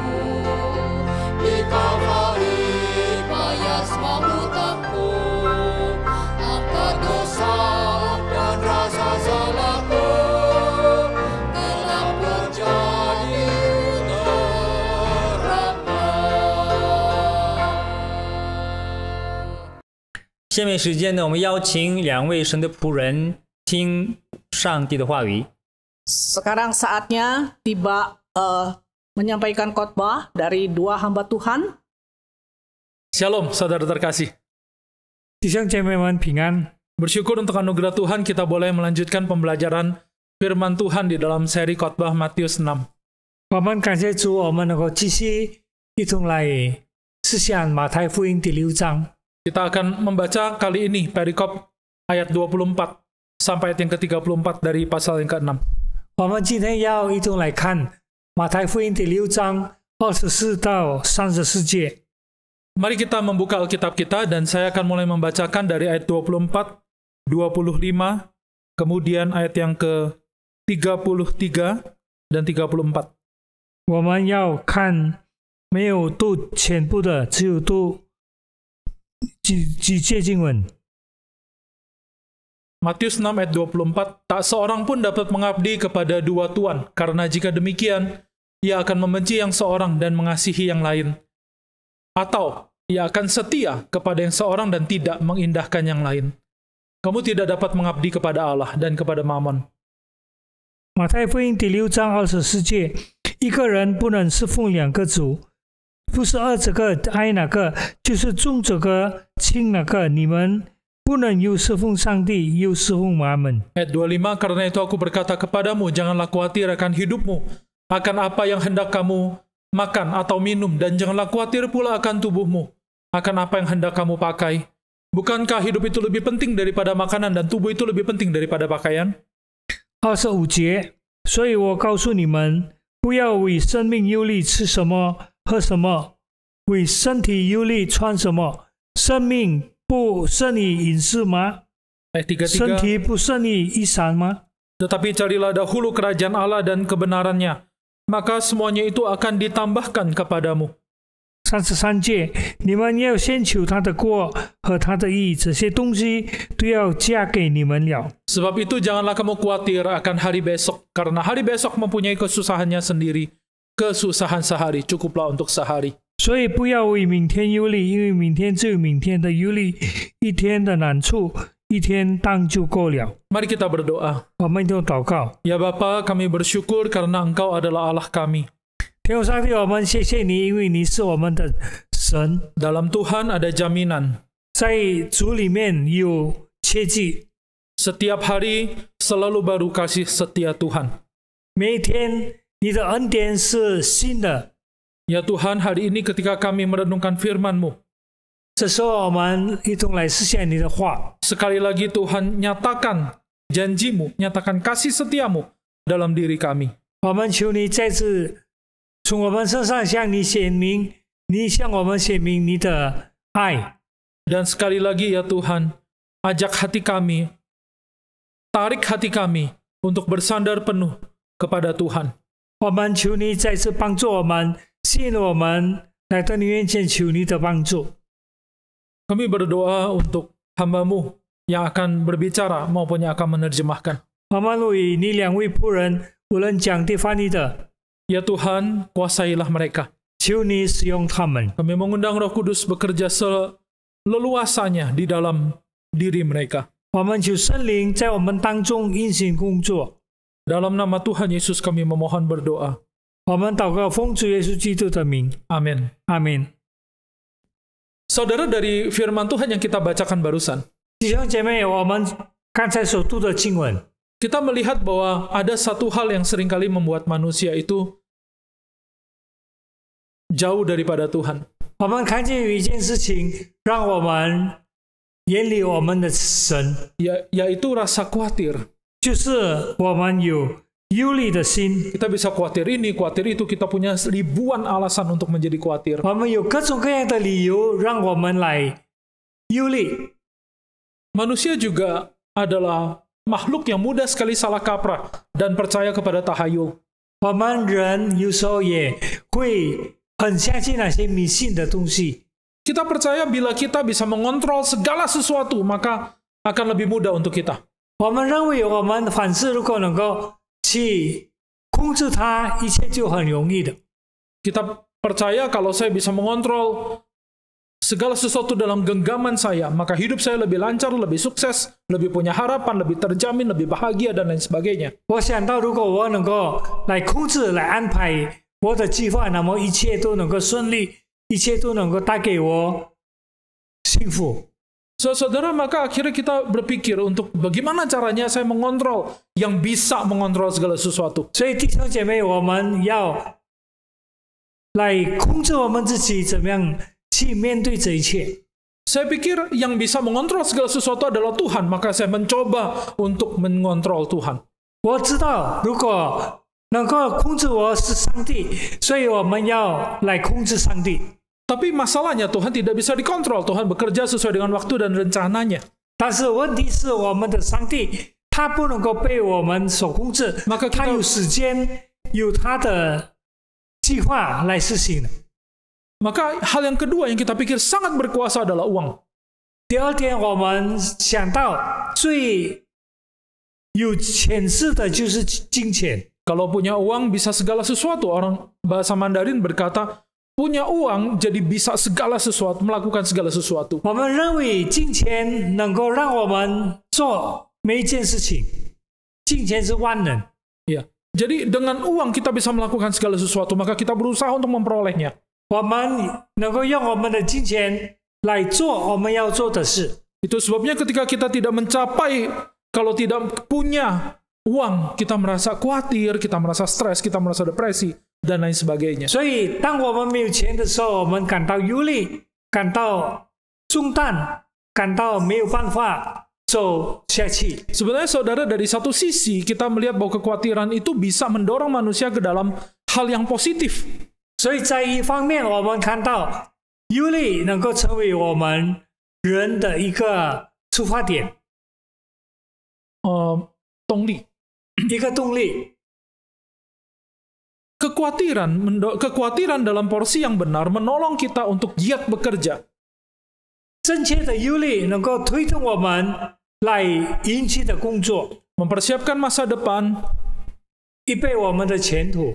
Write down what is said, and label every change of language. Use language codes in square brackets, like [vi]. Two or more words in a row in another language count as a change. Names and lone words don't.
[id] Di Kalvari bayar semua hutangku, angkat dosa dan rasa salahku, telah menjadi terangkan. [zh] 下面时间呢，我们邀请两位神的仆人听上帝的话语。 [id] Sekarang saatnya tiba menyampaikan khotbah dari dua hamba Tuhan. Shalom, saudara terkasih. [zh] 弟兄姐妹们平安。 [id] Bersyukur untuk anugerah Tuhan kita boleh melanjutkan pembelajaran firman Tuhan di dalam seri khotbah Matius 6. [zh] 我们感谢主，我们能够继续一同来思想马太福音第6章。 [id] Kita akan membaca kali ini perikop ayat 24 sampai ayat yang ke-34 dari pasal yang ke-6. [zh] 我们今天要一同来看马太福音第6章24到34节。 [id] Mari kita membuka Alkitab kita dan saya akan mulai membacakan dari ayat 24, 25, kemudian ayat yang ke-33 dan 34. [zh] 我们要看没有读全部的，只有读几节经文。 [id] Matius 6 ayat 24, tak seorang pun dapat mengabdi kepada dua tuan, karena jika demikian, ia akan membenci yang seorang dan mengasihi yang lain. Atau, ia akan setia kepada yang seorang dan tidak mengindahkan yang lain. Kamu tidak dapat mengabdi kepada Allah dan kepada Mammon. [zh] 马太福音第6章24节，一个人不能侍奉两个主，不是爱这个爱那个，就是重这个轻那个。你们不能又侍奉上帝，又侍奉马门。 [id] Ayat 25, karena itu aku berkata kepadamu, janganlah khawatir akan hidupmu, akan apa yang hendak kamu makan atau minum, dan janganlah khawatir pula akan tubuhmu, akan apa yang hendak kamu pakai. Bukankah hidup itu lebih penting daripada makanan, dan tubuh itu lebih penting daripada pakaian? [zh] 25 节，所以我告诉你们，不要为生命忧虑吃什么喝什么，为身体忧虑穿什么。生命不胜于饮食吗？ [id] Ayat [zh] 身 [id] 33, [zh] 体不胜于衣裳吗？ [id] tetapi carilah dahulu kerajaan Allah dan kebenarannya, maka semuanya itu akan ditambahkan kepadamu. [zh] 33 节，你们要先求他的国和他的义，这些东西都要加给你们了。 [id] Sebab itu janganlah kamu khawatir akan hari besok, karena hari besok mempunyai kesusahannya sendiri. Kesusahan sehari cukuplah untuk sehari. [zh] 所以不要为明天忧虑，因为明天只有明天的忧虑，一天的难处，一天当就够了。 [id] Mari kita berdoa. [zh] 我们都祷告， [id] Ya Bapa, kami bersyukur karena Engkau adalah Allah kami. [zh] 天父上帝，我们谢谢你，因为你是我们的神， [id] Dalam Tuhan ada jaminan. [zh] 在主里面有切记， [id] Setiap hari selalu baru kasih setia Tuhan. [zh] 每一天你的恩典是新的。 [id] Ya Tuhan, hari ini ketika kami merenungkan firman-Mu, [zh] 这时候我们一同来思想你的话。 [id] sekali lagi Tuhan nyatakan janji-Mu, nyatakan kasih setia-Mu dalam diri kami. [zh] 我们求你再次从我们身上向你显明，你向我们显明你的爱。 [id] Dan sekali lagi ya Tuhan, ajak hati kami, tarik hati kami untuk bersandar penuh kepada Tuhan. [zh] 我们求你再次帮助我们，吸引我们来到你面前求你的帮助。 [id] Kami berdoa untuk hamba-Mu yang akan berbicara maupun yang akan menerjemahkan. [zh] 我们为你两位仆人，无论讲的翻译的， [id] Ya Tuhan, kuasailah mereka. [zh] 求你使用他们。 [id] Kami mengundang Roh Kudus bekerja seleluasanya di dalam diri mereka. [zh] 我们求圣灵在我们当中运行工作。 [id] Dalam nama Tuhan Yesus kami memohon berdoa. [zh] 我们祷告，奉主耶稣基督的名， [id] Amin. [zh] 阿门。 [id] Saudara, dari firman Tuhan yang kita bacakan barusan, [zh] 弟兄姐妹，我们刚才所读的经文， [id] kita melihat bahwa ada satu hal yang seringkali membuat manusia itu jauh daripada Tuhan. [zh] 我们看见有一件事情让我们远离我们的神， [id] Yaitu rasa khawatir. [zh] 就是我们有忧虑的心， [id] Kita bisa khawatir ini, khawatir itu. Kita punya ribuan alasan untuk menjadi khawatir. [zh] 我们有各种各样的理由让我们来忧虑。 [id] Manusia juga adalah makhluk yang mudah sekali salah kaprah dan percaya kepada tahayul. [zh] 我们人有时候也会很相信那些迷信的东西。 [id] Kita percaya bila kita bisa mengontrol segala sesuatu, maka akan lebih mudah untuk kita. [zh] 我们认为我们凡事如果能够去控制它，一切就很容易的。 [id] Kita percaya kalau saya bisa mengontrol segala sesuatu dalam genggaman saya, maka hidup saya lebih lancar, lebih sukses, lebih punya harapan, lebih terjamin, lebih bahagia, dan lain sebagainya. [zh] 我想到，如果我能够来控制、来安排我的计划，那么一切都能够顺利，一切都能够带给我幸福。 [id] Saudara, maka akhirnya kita berpikir untuk bagaimana caranya saya mengontrol yang bisa mengontrol segala sesuatu. [zh] 所以弟兄姐妹，我们要来控制我们自己，怎么样去面对这一切。 [id] Saya pikir yang bisa mengontrol segala sesuatu adalah Tuhan, maka saya mencoba untuk mengontrol Tuhan. [zh] 我知道，如果能够控制我是上帝，所以我们要来控制上帝。 [id] Tapi masalahnya Tuhan tidak bisa dikontrol. Tuhan bekerja sesuai dengan waktu dan rencananya. [zh] 但是问题是，我们的上帝他不能够被我们所控制， [id] Maka [zh] 他 [id] kita [zh] 有时间，有他的计划来实行的。 [id] Maka hal yang kedua yang kita pikir sangat berkuasa adalah uang. [zh] 第二点，我们想到最有潜势的就是金钱。 [id] Kalau punya uang bisa segala sesuatu. Orang bahasa Mandarin berkata, punya uang jadi bisa segala sesuatu, melakukan segala sesuatu. [zh] 我们认为金钱能够让我们做每一件事情，金钱是万能。 [id] Ya. Jadi dengan uang kita bisa melakukan segala sesuatu, maka kita berusaha untuk memperolehnya. [zh] 我们能够用我们的金钱来做我们要做的事。 [id] Itu sebabnya ketika kita tidak mencapai, kalau tidak punya uang, kita merasa khawatir, kita merasa stres, kita merasa depresi, dan lain sebagainya. [zh] 所以，当我们没有钱的时候，我们感到忧虑，感到重担，感到没有办法走下去。 [id] Sebenarnya saudara, dari satu sisi kita melihat bahwa kekhawatiran itu bisa mendorong manusia ke dalam hal yang positif. [zh] 所以在一方面，我们看到忧虑能够成为我们人的一个出发点，动力。一个动力。 [id] Kekhawatiran dalam porsi yang benar menolong kita untuk giat bekerja. [zh] 正确的忧虑能够推动我们来引起的工作， [id] Mempersiapkan masa depan, [zh] 预备我们的前途，